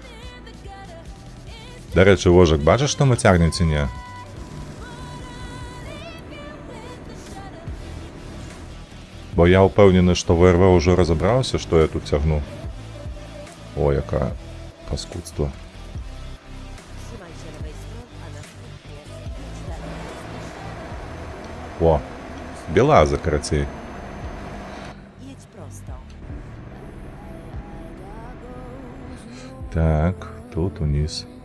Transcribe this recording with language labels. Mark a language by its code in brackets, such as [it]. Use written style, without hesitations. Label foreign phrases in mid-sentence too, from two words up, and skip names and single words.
[be] Дарэчы, Вожак, бачыш, што мы цягнем ці не? Бо я ўпэўнены, што ВРВ ўжо разабраўся, што я тут цягну. О, якае паскудства. [pl] Trzymaj się lewej strony, a następnie idź dalej. [be] О, Белаза, карацей. [pl] Jedź prosto. [be] Так, тут униз.